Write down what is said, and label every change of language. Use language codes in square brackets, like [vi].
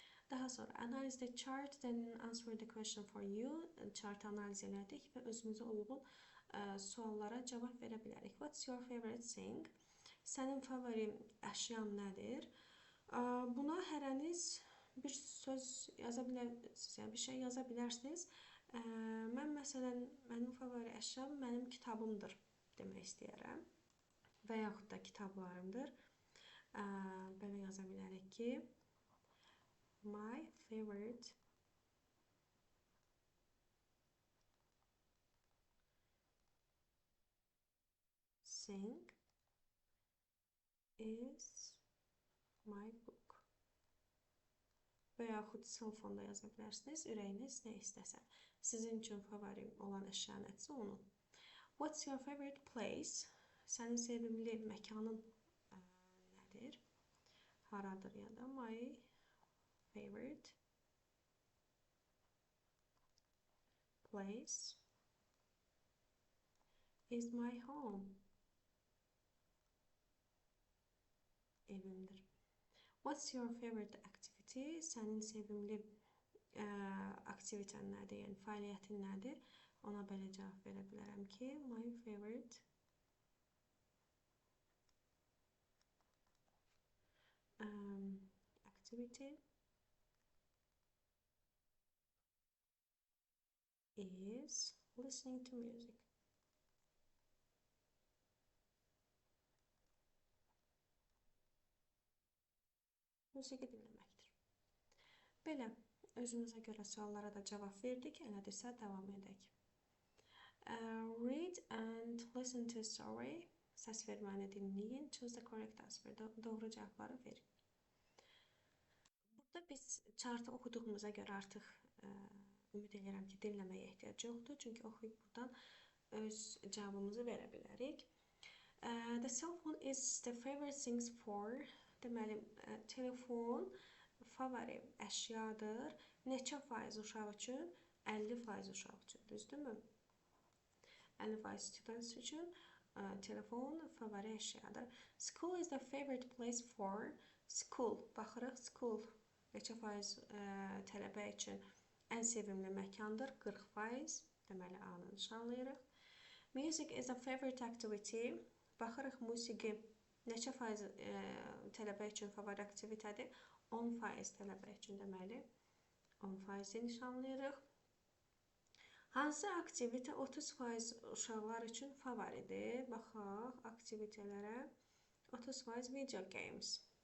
[az] Daha sonra [en] analyze the chart, then answer the question for you. [az] Chartı analiz elədik və özümüzə uyğun suallara cavab verə bilərik. [en] What's your favorite thing? [az] Sənin favori əşyan nədir? Buna hərəniz bir söz yaza bilərsiniz, yəni bir şey yaza bilərsiniz. Mən məsələn, mənim favori əşyam mənim kitabımdır demək istəyərəm. Və yaxud da kitablarımdır. Belə yaza bilərik ki, [en] my favorite thing is my book. [az] Və yaxud telefonda yaza bilərsiniz, ürəyiniz nə istəsə. Sizin üçün favori olan əşya nədirsə onu. [en] What's your favorite place? [az] Sənin sevimli məkanın nədir? Haradır ya da [en] my favorite place is my home. [az] Evimdir. [en] What's your favorite activity? [az] Sənin sevimli aktiviten nədir? Yəni fəaliyyətin nədir? Ona belə cavab verə bilərəm ki, [en] my favorite activity is listening to music. [az] Musiqi dinləməkdir. Belə, özümüzə görə suallara da cavab verdik. Elədirsə, davam edək. [en] Read and listen to a story. [az] Səs verməni dinləyin. [en] Choose the correct answer. [az] Doğru cavabları verin. Burada biz chartı oxuduğumuza görə artıq ümid edirəm ki, dinləməyə ehtiyac yoxdur. Çünki oxuyub buradan öz cavabımızı verə bilərik. [en] The cell phone is the favorite things for. [az] Deməli, telefon favori əşyadır. Neçə faiz uşaq üçün? 50% uşaq üçün, düzdürmü? 50% students üçün telefon favori əşyadır. [en] School is the favorite place for. [az] School, baxırıq, school neçə faiz tələbə üçün ən sevimli məkandır? 40%. Deməli, A-nı nişanlayırıq. [en] Music is a favorite activity. [az] Baxırıq, musiqi neçə faiz tələbə üçün favori aktivitədir? 10% tələbə üçün, deməli 10%-i nişanlayırıq. Hansı aktivitə 30% uşaqlar üçün favoridir? Baxaq aktivitələrə. 30% video games.